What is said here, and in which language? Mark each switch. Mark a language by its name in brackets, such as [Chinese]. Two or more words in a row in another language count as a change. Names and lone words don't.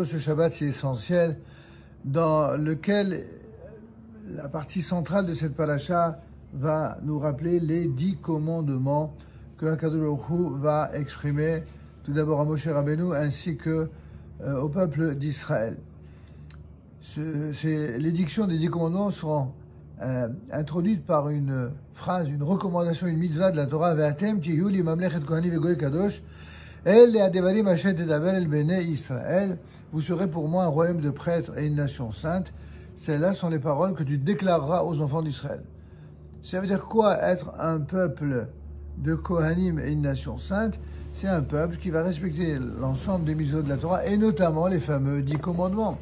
[French] Ce Shabbat, c'est essentiel, dans lequel la partie centrale de cette paracha va nous rappeler les 10 commandements que [Hebrew] הקדוש ברוך הוא [French] va exprimer tout d'abord à Moshe Rabbeinu ainsi que au peuple d'Israël. L'édiction des 10 commandements seront introduite par une phrase, une recommandation, une mitzvah de la Torah, [Hebrew] ואתם תהיו לי ממלכת כהנים וגוי קדוש אלה הדברים אשר תדבר אל בני ישראל, [French] vous serez pour moi un royaume de prêtres et une nation sainte. Celles-là sont les paroles que tu déclareras aux enfants d'Israël. Ça veut dire quoi être un peuple de Kohanim et une nation sainte? C'est un peuple qui va respecter l'ensemble des mitzvot de la Torah et notamment les fameux 10 commandements.